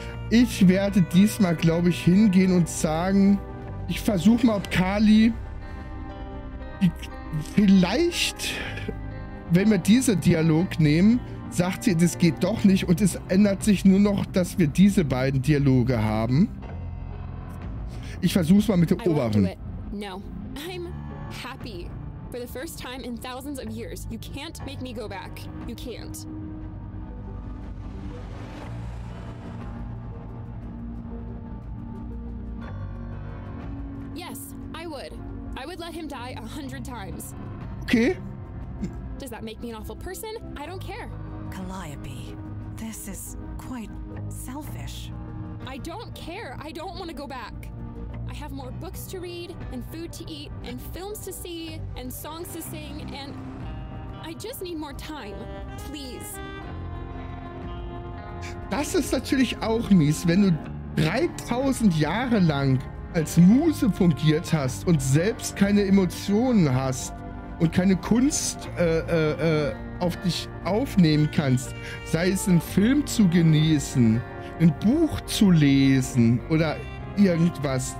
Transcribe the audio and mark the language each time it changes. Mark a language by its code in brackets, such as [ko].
[de] Ich werde diesmal, glaube ich, hingehen und sagen, ich versuche mal, ob Kali vielleicht, wenn wir diesen Dialog nehmen, sagt sie, das geht doch nicht und es ändert sich nur noch, dass wir diese beiden Dialoge haben. Ich versuche es mal mit der oberen. [en] No, I'm happy. For the first time in thousands of years, you can't make me go back. You can't. Yes, I would. I would let him die 100 times. Okay. Does that make me an awful person? I don't care. Calliope, this is quite selfish. I don't care. I don't want to go back. I have more books to read, and food to eat, and films to see, and songs to sing, and I just need more time. Please. [de] Das ist natürlich auch mies, wenn du 3000 Jahre lang als Muse fungiert hast und selbst keine Emotionen hast und keine Kunst auf dich aufnehmen kannst, sei es einen Film zu genießen, ein Buch zu lesen oder irgendwas.